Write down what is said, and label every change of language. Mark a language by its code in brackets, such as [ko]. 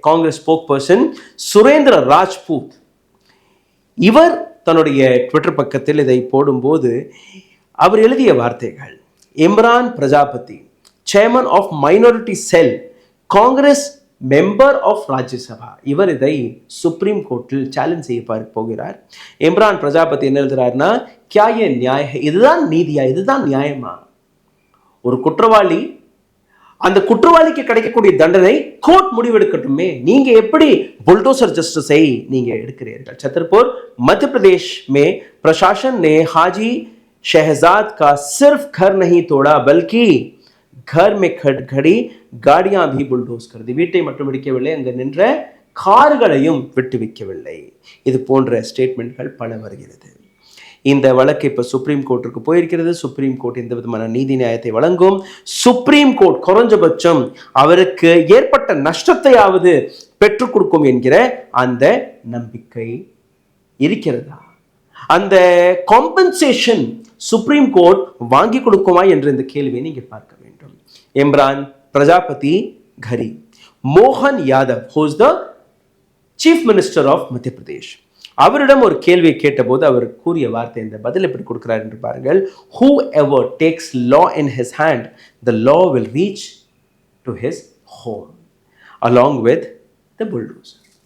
[ta] Congress spoke person Surendra Rajput இவர் தன்னுடைய Twitter பக்கத்தில் இதை போடும்போது அவர் எழுதிய வார்த்தைகள்: Imran Prajapati, chairman of minority sell, Congress member of Rajya Sabha, இவர் இதை சுப்ரீம் கோர்ட்டில் சேலஞ்ச் செய்ய போகிறார். இம்ரான் பிரஜாபதி என்ன எழுதுறாருன்னா, கியா ஏ நியாய, இதுதான் நீதியா, இதுதான் நியாயமா? ஒரு குற்றவாளி, அந்த குற்றவாளிக்கு கிடைக்கக்கூடிய தண்டனை கோர்ட் முடிவெடுக்கட்டுமே. நீங்க எப்படி बुलडोजर जस्टिसை நீங்க எடுக்கிறீர்கள்? [hi] छतरपुर मध्य प्रदेश में प्रशासन ने हाजी शहजाद का सिर्फ घर नहीं तोड़ा बल्कि घर में खड़ी गाड़ियां भी बुलडोज कर दी. [ta] வீட்டை மட்டும் இடிக்கவில்லை, அங்க நின்ற கார்களையும் விட்டு வைக்கவில்லை. இது போன்ற ஸ்டேட்மெண்ட்கள் பல வருகிறது. இந்த வழக்கு இப்ப சுப்ரீம் கோர்ட்டுக்கு போயிருக்கிறது. சுப்ரீம் கோர்ட் எந்த விதமான நீதி நியாயத்தை வழங்கும். சுப்ரீம் கோர்ட் குறைஞ்சபட்சம் அவருக்கு ஏற்பட்ட நஷ்டத்தையாவது பெற்றுக் கொடுக்கும் என்கிற அந்த நம்பிக்கை இருக்கிறதா? அந்த காம்பன்சேஷன் சுப்ரீம் கோர்ட் வாங்கி கொடுக்குமா என்ற இந்த கேள்வியை நீங்க பார்க்க வேண்டும். இம்ரான் பிரஜாபதி घरी, மோகன் Yadav [en] who is the chief minister of [ta] மத்திய பிரதேஷ், அவரிடம் ஒரு கேள்வியை கேட்டபோது அவர் கூறிய வார்த்தை, இந்த பதில் எப்படி கொடுக்கிறார் என்று பாருங்கள். [en] who ever takes law in his hand, the law will reach to his home along with the bulldozer.